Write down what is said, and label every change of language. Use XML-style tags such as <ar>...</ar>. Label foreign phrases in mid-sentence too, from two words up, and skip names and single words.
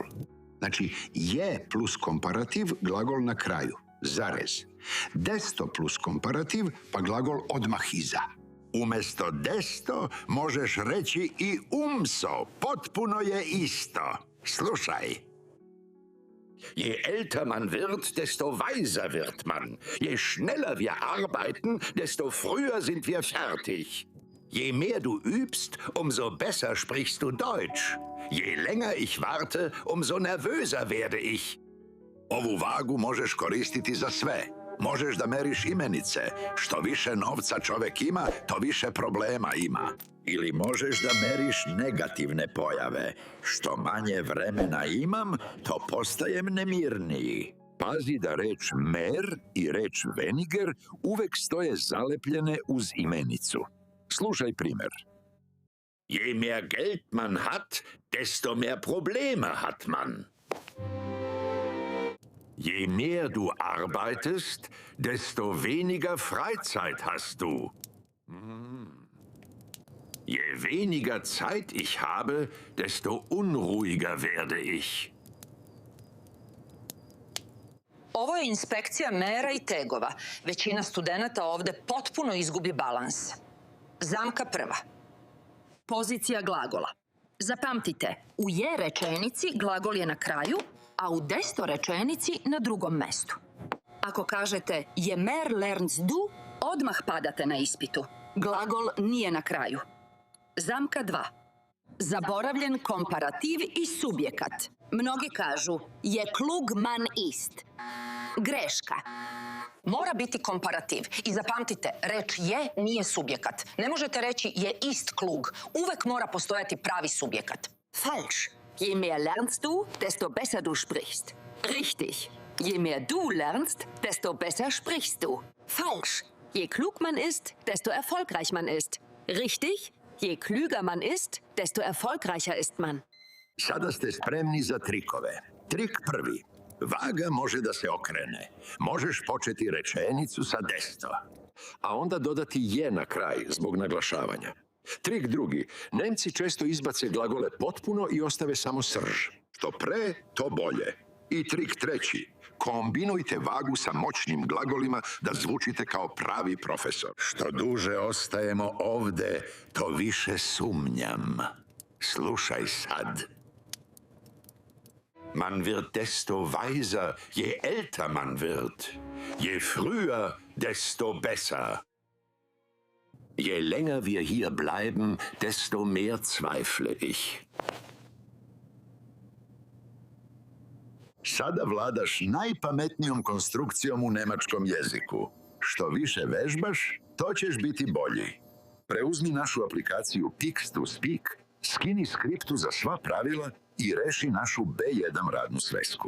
<sr>Znači je plus komparativ, glagol na kraju. Zarez. Desto plus komparativ, pa glagol odmah iza. Umjesto desto možeš reći i umso. Potpuno je isto. Slušaj.</sr> <de>Je älter man wird, desto weiser wird man. Je schneller wir arbeiten, desto früher sind wir fertig. Je mehr du übst, umso besser sprichst du Deutsch. Je länger ich warte, umso nervöser werde ich.</de> <sr>Ovu vagu možeš koristiti za sve. Možeš da meriš imenice. Što više novca čovek ima, to više problema ima. Ili možeš da meriš negativne pojave. Što manje vremena imam, to postajem nemirniji. Pazi da reč mer i reč weniger uvek stoje zalepljene uz imenicu. Slušaj primer.</sr> <de>Je mehr Geld man hat, desto mehr Probleme hat man. Je mehr du arbeitest, desto weniger Freizeit hast du. Je weniger Zeit ich habe, desto unruhiger werde ich.</de> <sr>Ovo je inspekcija mera i tegova. Većina studenata ovde potpuno izgubi balans. Zamka prva. Pozicija glagola. Zapamtite, u je rečenici glagol je na kraju, a u desto rečenici na drugom mestu. Ako kažete</sr> <de>je mer lerns du,</de> <sr>odmah padate na ispitu. Glagol nije na kraju. Zamka 2. Zaboravljen komparativ i subjekat. Mnogi kažu</sr> <de>je klug man ist.</de> <sr>Greška. Mora biti komparativ. I zapamtite, reč je nije subjekat. Ne možete reći</sr> <de>je ist klug.</de> <sr>Uvek mora postojati pravi subjekat.</sr> <de>Falsch. Je mehr lernst du, desto besser du sprichst. Richtig. Je mehr du lernst, desto besser sprichst du. Falsch. Je klug man ist, desto erfolgreich man ist. Richtig. Je klüger man ist, desto erfolgreicher ist man.</de> <sr>Sada ste spremni za trikove. Trik prvi. Vaga može da se okrene. Možeš početi rečenicu sa desto, a onda dodati je na kraj zbog naglašavanja. Trik drugi. Nemci često izbace glagole potpuno i ostave samo srž. Što pre, to bolje. I trik treći. Kombinujte vagu sa moćnim glagolima da zvučite kao pravi profesor. Što duže ostajemo ovde, to više sumnjam. Slušaj sad.</sr> <de>Man wird desto weiser, je älter man wird. Je früher, desto besser. Je länger wir hier bleiben, desto mehr zweifle ich.</de> <sr>Sada vladaš najpametnijom konstrukcijom u nemačkom jeziku. Što više vežbaš, to ćeš biti bolji. Preuzmi našu aplikaciju Pix to Speak, skini skriptu za sva pravila i reši našu B1 radnu svesku.</sr>